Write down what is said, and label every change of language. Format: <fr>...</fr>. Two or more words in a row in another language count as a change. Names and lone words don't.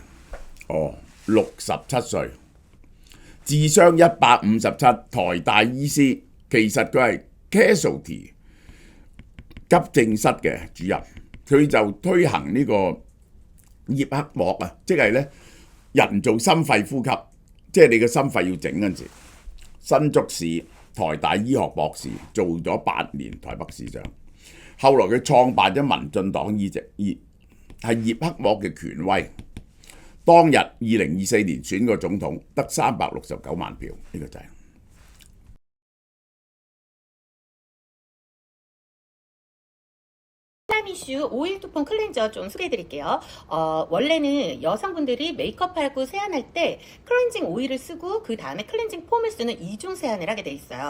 <yue>，67 歲，智商157，台大醫師，其實佢係 casualty 急症室嘅主任，佢就推行呢個葉克膜啊，即係咧人造心肺呼吸，即係你個心肺要整嗰陣時，新竹市台大醫學博士，做咗8年台北市長，後來佢創辦咗民進黨係葉克膜嘅權威。當日2024年選個總統得369萬票，呢個就係。</yue> <ko>이슈 오일 두폰 클렌저 좀 소개해드릴게요. 원래는 여성분들이 메이크업하고 세안할 때 클렌징 오일을 쓰고 그 다음에 클렌징 폼을 쓰는 이중 세안을 하게 돼 있어요.</ko>